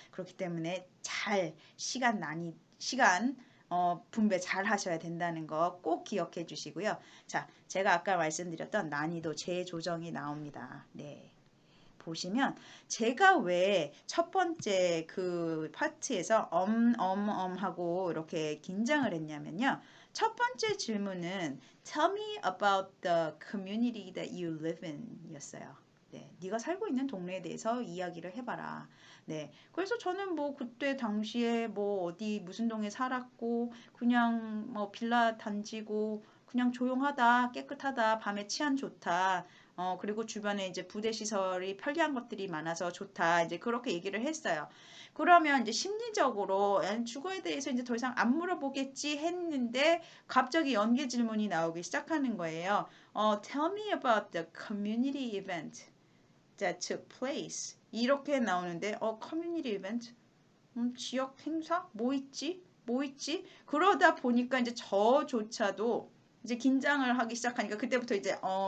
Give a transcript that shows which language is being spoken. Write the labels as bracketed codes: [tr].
[ko] 그렇기 때문에 시간 분배 잘 하셔야 된다는 거 꼭 기억해 주시고요. 자, 제가 아까 말씀드렸던 난이도 재조정이 나옵니다. 네. 보시면 제가 왜 첫 번째 그 파트에서 하고 이렇게 긴장을 했냐면요. 첫 번째 질문은 [en] Tell me about the community that you live in [ko] 였어요. 네, 네가 살고 있는 동네에 대해서 이야기를 해봐라. 네, 그래서 저는 뭐 그때 당시에 뭐 어디 무슨 동에 살았고 그냥 뭐 빌라 단지고 그냥 조용하다, 깨끗하다, 밤에 치안 좋다. 그리고 주변에 이제 부대 시설이 편리한 것들이 많아서 좋다. 이제 그렇게 얘기를 했어요. 그러면 이제 심리적으로 주거에 대해서 이제 더 이상 안 물어보겠지 했는데 갑자기 연계 질문이 나오기 시작하는 거예요. [en] Tell me about the community event that took place. [ko] 이렇게 나오는데, community event? 지역 행사? 뭐 있지? 뭐 있지? 그러다 보니까 이제 저조차도 이제 긴장을 하기 시작하니까 그때부터 이제